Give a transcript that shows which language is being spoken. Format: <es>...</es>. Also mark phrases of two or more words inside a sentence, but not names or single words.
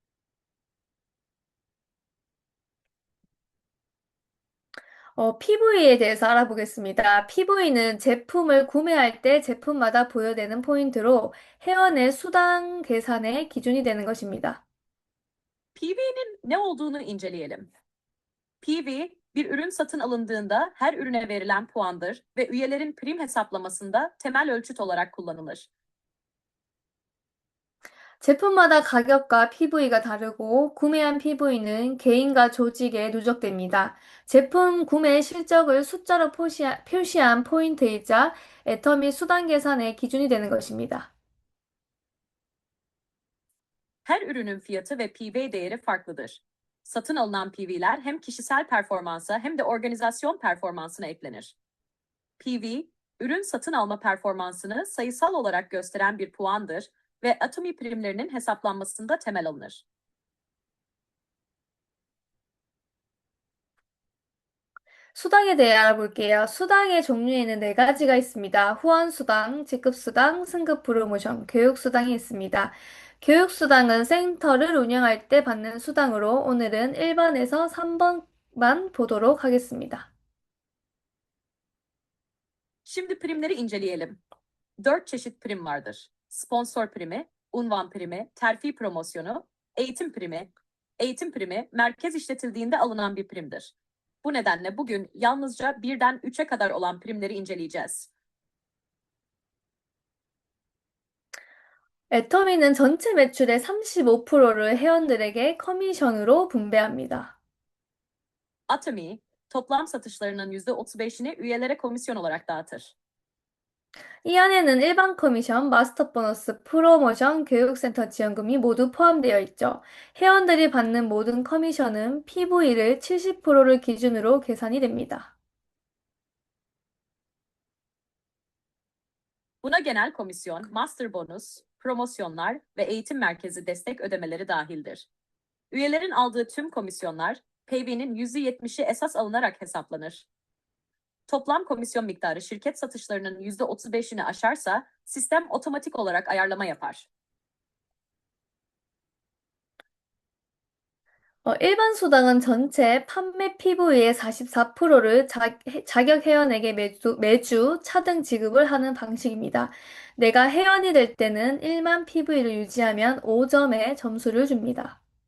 <ko>PV에 대해서 알아보겠습니다. PV는 제품을 구매할 때 제품마다 부여되는 포인트로 회원의 수당 계산의 기준이 되는 것입니다.</ko> <tr>PV'nin ne olduğunu inceleyelim. PV, bir ürün satın alındığında her ürüne verilen puandır ve üyelerin prim hesaplamasında temel ölçüt olarak kullanılır.</tr> <ko>제품마다 가격과 PV가 다르고 구매한 PV는 개인과 조직에 누적됩니다. 제품 구매 실적을 숫자로 표시한 포인트이자 애터미 수당 계산의 기준이 되는 것입니다.</ko> <tr>Her ürünün fiyatı ve PV değeri farklıdır. Satın alınan PV'ler hem kişisel performansa hem de organizasyon performansına eklenir. PV, ürün satın alma performansını sayısal olarak gösteren bir puandır ve Atomy primlerinin hesaplanmasında temel alınır.</tr> <ko>수당에 대해 알아볼게요. 수당의 종류에는 네 가지가 있습니다. 후원수당, 직급수당, 승급 프로모션, 교육수당이 있습니다. 교육수당은 센터를 운영할 때 받는 수당으로 오늘은 1번에서 3번만 보도록 하겠습니다.</ko> <tr>Şimdi primleri inceleyelim. 4 çeşit prim vardır. Sponsor primi, unvan primi, terfi promosyonu, eğitim primi. Eğitim primi, merkez işletildiğinde alınan bir primdir. Bu nedenle bugün yalnızca 1'den 3'e kadar olan primleri inceleyeceğiz.</tr> <ko>애터미는 전체 매출의 35%를 회원들에게 커미션으로 분배합니다.</ko> <tr>Atomy, toplam satışlarının %35'ini üyelere komisyon olarak dağıtır.</tr> <ko>이 안에는 일반 커미션, 마스터 보너스, 프로모션, 교육센터 지원금이 모두 포함되어 있죠. 회원들이 받는 모든 커미션은 PV를 70%를 기준으로 계산이 됩니다.</ko> <tr>Buna genel komisyon,</tr> <en>master bonus,</en> <tr>promosyonlar ve eğitim merkezi destek ödemeleri dahildir. Üyelerin aldığı tüm komisyonlar, PV'nin %70'i esas alınarak hesaplanır. Toplam komisyon miktarı şirket satışlarının %35'ini aşarsa, sistem otomatik olarak ayarlama yapar.</tr> <ko>일반 수당은 전체 판매 PV의 44%를 자격 회원에게 매주 차등 지급을 하는 방식입니다. 내가 회원이 될 때는 1만 PV를 유지하면 5점의 점수를 줍니다.</ko>